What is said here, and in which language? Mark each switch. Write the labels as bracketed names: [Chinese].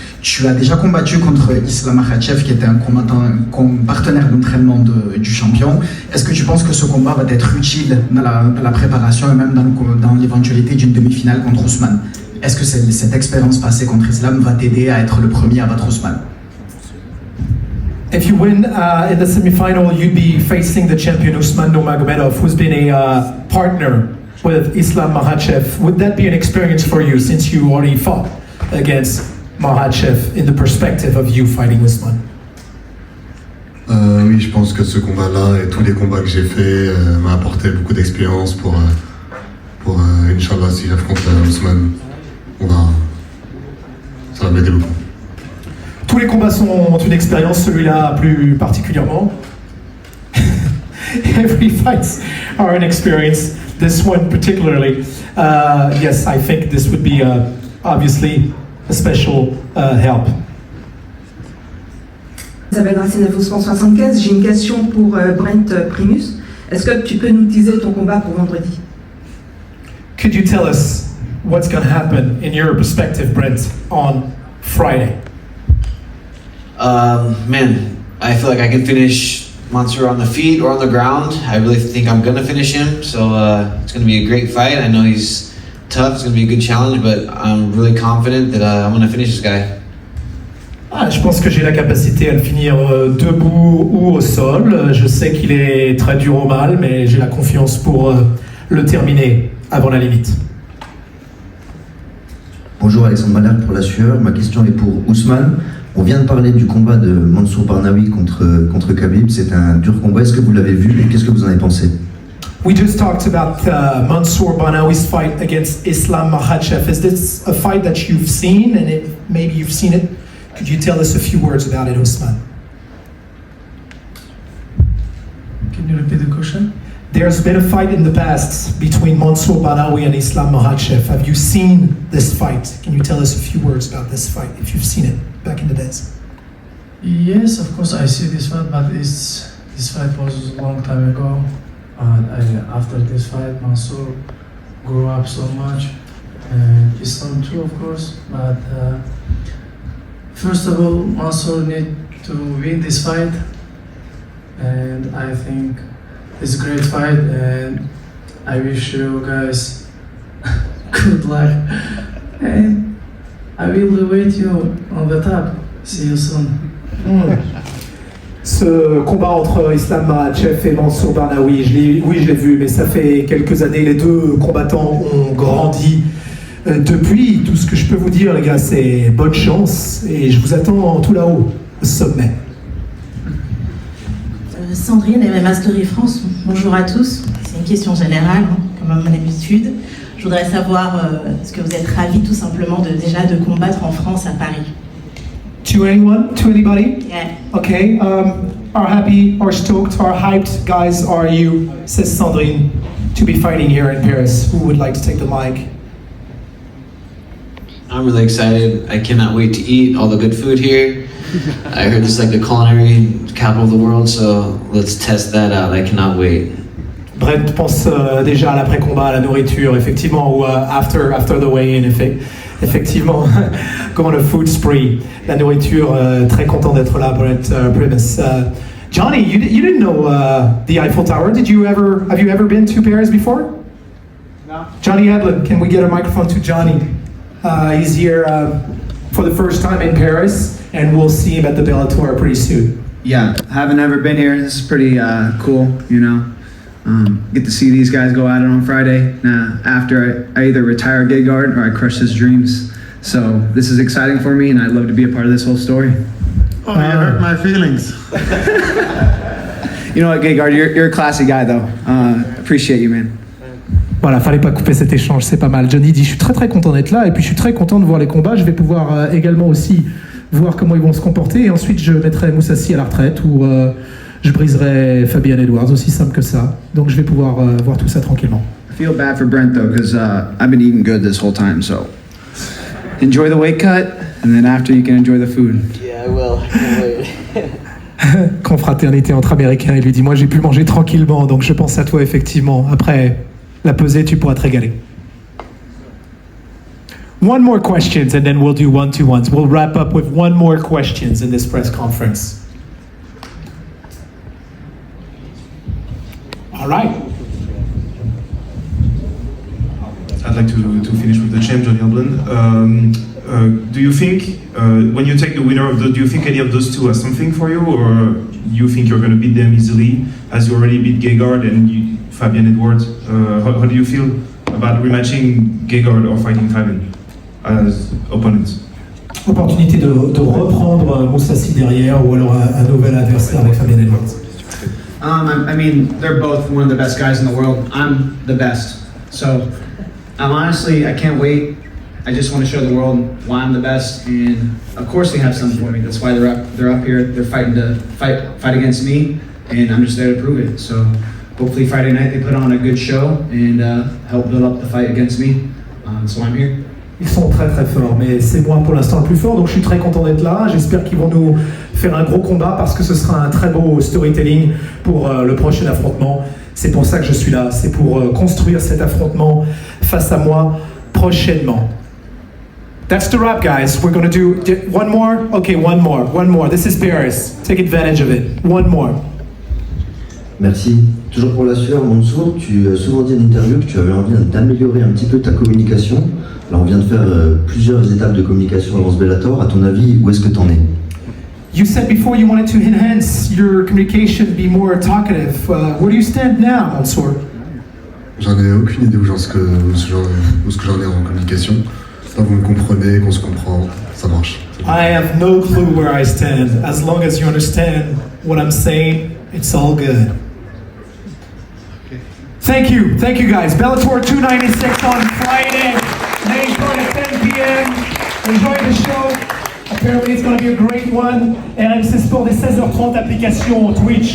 [French] Tu as déjà combattu contre Islam Makhachev qui était un partenaire d'entraînement du champion. Est-ce que tu penses que ce combat va être utile dans la préparation et même dans l'éventualité d'une demi-finale contre Ousmane? Est-ce que cette expérience passée contre Islam va t'aider à être le premier à battre Ousmane? [English] If you win in the semi-final, you'd be facing the champion Ousmane Nurmagomedov, who's been a partner with Islam Makhachev. Would that be an experience for you, since you already fought against Makhachev in the perspective of you fighting Ousmane? [French] Oui, je pense que ce combat-là et tous les combats que j'ai faits m'ont apporté beaucoup d'expérience pour Inch'Allah, si j'affronte Ousmane, ça va m'aider beaucoup. Tous les combats sont une expérience, celui-là plus particulièrement. [English] Every fights are an experience. This one particularly. Yes, I think this would be obviously a special help. [French] Isabelle Racine, 175. J'ai une question pour Brent Primus. Est-ce que tu peux nous teaser ton combat pour vendredi? [English] Could you tell us what's going to happen in your perspective, Brent, on Friday? Man, I feel like I can finish Mansour on the feet or on the ground. I really think I'm going to finish him. So it's going to be a great fight. I know he's tough. It's going to be a good challenge, but I'm really confident that I'm going to finish this guy. [French] Je pense que j'ai la capacité à le finir debout ou au sol. Je sais qu'il est très dur au mal, mais j'ai la confiance pour le terminer avant la limite. Bonjour Alexandre Banal pour la sueur. Ma question est pour Ousmane. On vient de parler du combat de Mansour Barnaoui contre Khabib. C'est un dur combat. Est-ce que vous l'avez vu et qu'est-ce que vous en avez pensé? [English] We just talked about Mansour Barnaoui's fight against Islam Makhachev. Is this a fight that you've seen, and maybe you've seen it? Could you tell us a few words about it, Ousmane? Can you repeat the question? There's been a fight in the past between Mansour Barnaoui and Islam Makhachev. Have you seen this fight? Can you tell us a few words about this fight, if you've seen it back in the days? Yes, of course I see this fight, but this fight was a long time ago. After this fight, Mansour grew up so much, and Islam too, of course. But first of all, Mansour need to win this fight, and I think it's a great fight, and I wish you guys good luck. And I will wait you on the top. See you soon. [French] Ce combat entre Islam Makhachev et Mansour Barnaoui, je l'ai vu, mais ça fait quelques années. Les deux combattants ont grandi depuis. Tout ce que je peux vous dire, les gars, c'est bonne chance et je vous attends tout là-haut, au sommet. Sandrine, MMA Story France, bonjour à tous. C'est une question générale, comme à mon habitude. Je voudrais savoir est-ce que vous êtes ravis tout simplement de combattre en France, à Paris? [English] To anyone? To anybody? Yeah. Okay. Are happy, are stoked, are hyped, guys, are you, says Sandrine, to be fighting here in Paris? Who would like to take the mic? I'm really excited. I cannot wait to eat all the good food here. I heard this is like the culinary capital of the world, so let's test that out. I cannot wait. [French] Brent pense déjà à l'après-combat, à la nourriture, effectivement, ou [English] after the weigh-in, [French] effectivement, comme [English] on a food spree, [French] la nourriture, très content d'être là, Brent Primus. [English] Johnny, you didn't know the Eiffel Tower. Have you ever been to Paris before? No. Johnny Edlin, can we get a microphone to Johnny? He's here for the first time in Paris, and we'll see him at the Bellator pretty soon. Yeah, haven't ever been here. This is pretty cool, you know. Get to see these guys go at it on Friday. After I either retire Gegard or I crush his dreams. So this is exciting for me, and I'd love to be a part of this whole story. Oh, you hurt my feelings. You know what, Gegard, you're a classy guy, though. Appreciate you, man. [French] Voilà, fallait pas couper cet échange, c'est pas mal. Johnny dit, je suis très content d'être là, et puis je suis très content de voir les combats. Je vais pouvoir également aussi voir comment ils vont se comporter, et ensuite je mettrai Moussassi à la retraite, ou je briserai Fabian Edwards, aussi simple que ça. Donc je vais pouvoir voir tout ça tranquillement. [English] I feel bad for Brent, though, because I've been eating good this whole time, so enjoy the weight cut, and then after you can enjoy the food. Yeah, I will. I can't wait. [French] Confraternité entre Américains, il lui dit, moi j'ai pu manger tranquillement, donc je pense à toi effectivement. Après la pesée, tu pourras te régaler. [English] One more questions and then we'll do one-to-ones. We'll wrap up with one more questions in this press conference. All right. I'd like to finish with the champ, Johnny Oblin. Do you think, when you take the winner of do you think any of those two has something for you, or you think you're going to beat them easily, as you already beat Gegard and Fabian Edwards? How do you feel about rematching Gegard or fighting Fabian as opponents? [French] Opportunité de reprendre Moussassi derrière, ou alors un nouvel adversaire avec Fabian Edwards. [English] I mean, they're both one of the best guys in the world. I'm the best. So, honestly, I can't wait. I just want to show the world why I'm the best, and of course they have something for me. That's why they're up here. They're fighting to fight against me, and I'm just there to prove it. So, hopefully Friday night they put on a good show and help build up the fight against me. So I'm here. [French] Ils sont très forts, mais c'est moi pour l'instant le plus fort, donc je suis très content d'être là. J'espère qu'ils vont nous faire un gros combat parce que ce sera un très beau storytelling pour le prochain affrontement. C'est pour ça que je suis là, c'est pour construire cet affrontement face à moi prochainement. [English] That's the wrap, guys. We're going to do one more. Okay, one more. This is Paris. Take advantage of it. One more. [French] Merci. Toujours pour la sueur, Mansour, tu as souvent dit en interview que tu avais envie d'améliorer un petit peu ta communication. Alors on vient de faire plusieurs étapes de communication avant ce Bellator. À ton avis, où est-ce que tu en es? [English] You said before you wanted to enhance your communication, be more talkative. Where do you stand now, Mansour? [French] J'en ai aucune idée où j'en ai en communication. Ça, vous me comprenez, qu'on se comprend, ça marche. [English] I have no clue where I stand. As long as you understand what I'm saying, it's all good. Thank you guys. Bellator 296 on Friday. May start at 10 p.m. Enjoy the show. Apparently it's going to be a great one. [French] RMC Sport dès 16h30, application Twitch.